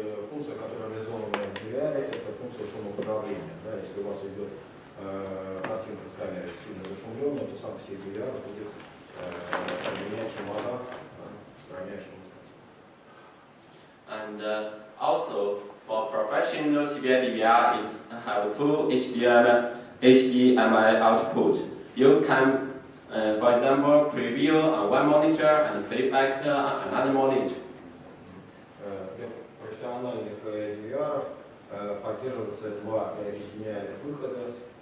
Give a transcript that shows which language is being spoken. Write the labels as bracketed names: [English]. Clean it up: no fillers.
[Russian] Функция, которая реализована в DVR, это функция шумоподавления. Да, если у вас идет картинка с камеры сильно зашумленная, то сам все DVR будет менять шумодав, устраняя шумосказ. [English] And also, for professional CVI DVR, it have two HDMI output. You can, for example, preview on one monitor and playback on another monitor. [Russian] Для профессиональных DVR поддерживаются два HDMI выхода.